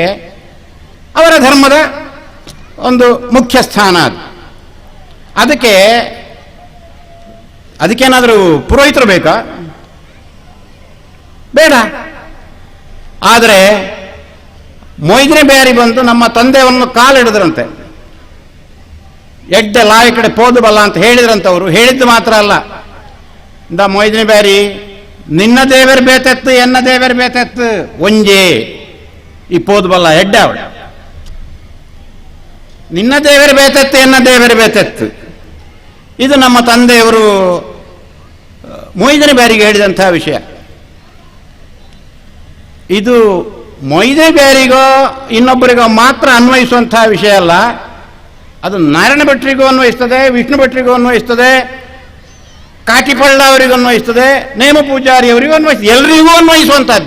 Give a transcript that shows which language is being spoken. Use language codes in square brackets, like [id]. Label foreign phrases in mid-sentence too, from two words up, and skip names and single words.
[kn] ಅವರ ಧರ್ಮದ ಒಂದು ಮುಖ್ಯ ಸ್ಥಾನ ಅದು. ಅದಕ್ಕೇನಾದರೂ ಪುರೋಹಿತರು ಬೇಕಾ? ಬೇಡ. ಆದರೆ ಮೊಯ್ದನೆ ಬ್ಯಾರಿ ಬಂದು ನಮ್ಮ ತಂದೆಯನ್ನು ಕಾಲಿಡಿದ್ರಂತೆ. [tcy] ಎಡ್ಡೆ ಲಾಯಿ ಕಡೆ ಪೋದು ಬಲ್ಲ [kn] ಅಂತ ಹೇಳಿದ್ರಂತವರು. ಹೇಳಿದ್ದು ಮಾತ್ರ ಅಲ್ಲ, [tcy] ಮೊಯ್ದನೆ ಬ್ಯಾರಿ ನಿನ್ನ ದೇವರ ಬೇತೆತ್ತು ಎನ್ನ ದೇವರ ಬೇತೆತ್ತು ಒಂಜೇ ಈ ಪೋದು ಬಲ್ಲ ಎಡ್ಡೆ ಅವಳು. ನಿನ್ನ ದೇವರ ಬೇತೆತ್ತು ಎನ್ನ ದೇವರ ಬೇತೆತ್ತು, [kn] ಇದು ನಮ್ಮ ತಂದೆಯವರು ಮೊಯ್ದನೆ ಬ್ಯಾರಿಗೆ ಹೇಳಿದಂತಹ ವಿಷಯ. ಇದು ಮೊಯ್ದನೆ ಬ್ಯಾರಿಗೋ ಇನ್ನೊಬ್ಬರಿಗೋ ಮಾತ್ರ ಅನ್ವಯಿಸುವಂತಹ ವಿಷಯ ಅಲ್ಲ. ಅದು ನಾರಾಯಣ ಭಟ್ರಿಗೂ ಅನ್ವಯಿಸ್ತದೆ, ವಿಷ್ಣು ಭಟ್ರಿಗೂ ಅನ್ವಯಿಸ್ತದೆ, ಕಾಟಿಪಳ್ಳ ಅವರಿಗೂ ಅನ್ವಯಿಸ್ತದೆ, ನೇಮ ಪೂಜಾರಿ ಅವರಿಗೂ ಅನ್ವಯಿಸ್ತದೆ, ಎಲ್ರಿಗೂ ಅನ್ವಯಿಸುವಂತಹದ್ದೇ.